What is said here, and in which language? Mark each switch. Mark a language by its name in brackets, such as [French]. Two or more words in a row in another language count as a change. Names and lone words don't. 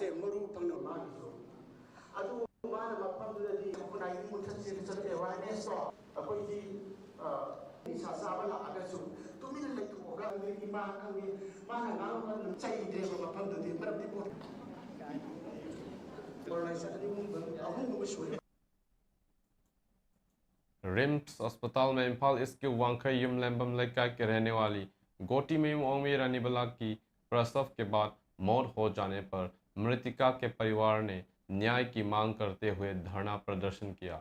[Manipuri] ꯃꯔꯨ ꯐꯪꯅ ꯃꯥꯒꯤꯁꯨ ꯑꯗꯨ ꯃꯥꯅ ꯃꯐꯝꯗꯨꯗꯗꯤ ꯈꯨꯟꯅꯥꯏꯒꯤ ꯃꯨꯊꯠꯁꯦ ꯑꯦꯋꯥꯔꯅꯦꯁꯇꯣ ꯑꯩꯈꯣꯏꯒꯤ ꯅꯤꯁꯥ ꯆꯥꯕ ꯂꯥꯛꯑꯒꯁꯨ ꯇꯨꯃꯤꯟꯅ ꯂꯩꯊꯣꯛꯑꯒ ꯏꯃꯥ ꯈꯪꯉꯦ ꯃꯥꯅ ꯉꯥꯡꯕ ꯆꯩꯗ꯭ꯔꯦꯕ ꯃꯐꯝꯗꯨꯗꯤ ꯃꯔꯝꯗꯤ ꯑꯍꯨꯝꯒꯨꯝꯕ ꯁꯨꯔꯦ। [Hindi] रिम्स अस्पताल में इम्फाल ईस्ट के वांखई युमलैम्बम लेकाई के रहने वाली गोटी मेम ओंगवी रानीबला की प्रसव के बाद मौत हो जाने पर मृतिका के परिवार ने न्याय की मांग करते हुए धरना प्रदर्शन किया।